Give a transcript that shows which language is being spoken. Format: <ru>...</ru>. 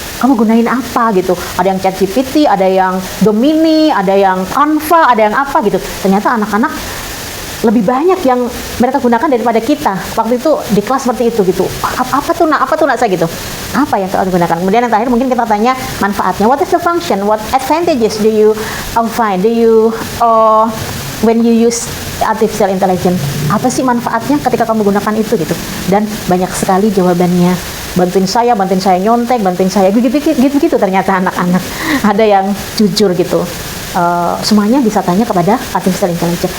<id>Kamu gunain apa gitu? Ada yang ChatGPT, ada yang Gemini, ada yang Canva, ada yang apa gitu. Ternyata anak-anak lebih banyak yang mereka gunakan daripada kita. Waktu itu di kelas seperti itu gitu. Apa tuh nak saya gitu. Apa yang kita gunakan? Kemudian yang terakhir mungkin kita tanya manfaatnya.</id> <en>What is the function? What advantages do you find? Do you when you use artificial intelligence?</en> <id>Apa sih manfaatnya ketika kamu gunakan itu gitu? Dan banyak sekali jawabannya. Bantuin saya nyontek, bantuin saya gitu ternyata anak-anak. Ada yang jujur gitu. Semuanya bisa tanya kepada artificial intelligence.</id>